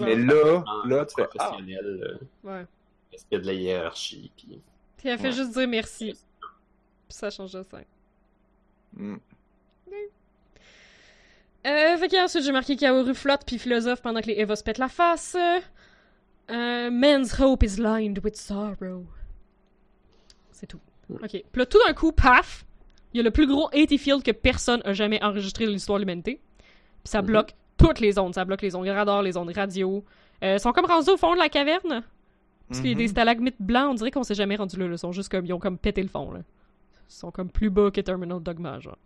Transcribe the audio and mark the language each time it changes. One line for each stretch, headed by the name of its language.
French: mais clair. Là, tu fais, ah. Est-ce qu'il y a de la hiérarchie, puis... Puis elle fait juste dire merci. Puis ça change de scène. Fait qu'ensuite, j'ai marqué Kaoru flotte puis philosophe pendant que les Eva se pètent la face.
English: Man's hope is lined with sorrow.
French: C'est tout. Ok. Puis là, tout d'un coup, paf, il y a le plus gros 80 field que personne a jamais enregistré de l'histoire de l'humanité. Puis ça bloque toutes les ondes. Ça bloque les ondes radar, les ondes radio. Ils sont comme rendus au fond de la caverne. Parce qu'il y a des stalagmites blancs, on dirait qu'on s'est jamais rendu là. Ils sont juste comme, ils ont comme pété le fond, là. Ils sont comme plus bas que Terminal Dogma, genre.